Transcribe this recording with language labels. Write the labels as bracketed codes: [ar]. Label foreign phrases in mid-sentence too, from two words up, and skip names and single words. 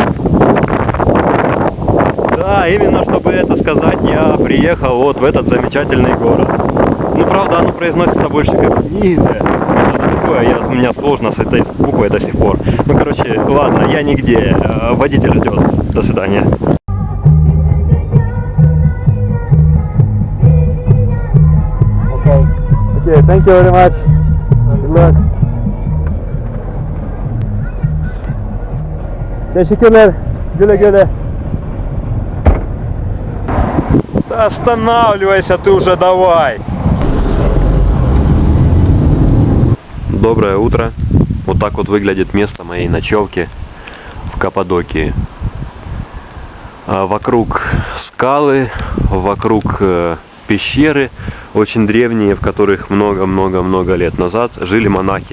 [ru] Да, именно чтобы это сказать, я приехал вот в этот замечательный город. Ну, правда, оно произносится больше как Ниде. Что-то такое, у меня сложно с этой буквой до сих пор. Ну, короче, ладно, я нигде. Водитель ждет. До свидания. [en] Okay, thank you very much. Good luck. [tr] Teşekkürler. Güle güle. [ru] Да останавливайся ты уже, давай. Доброе утро. Вот так вот выглядит место моей ночевки в Каппадокии. Вокруг скалы, вокруг пещеры, очень древние, в которых много-много-много лет назад жили монахи.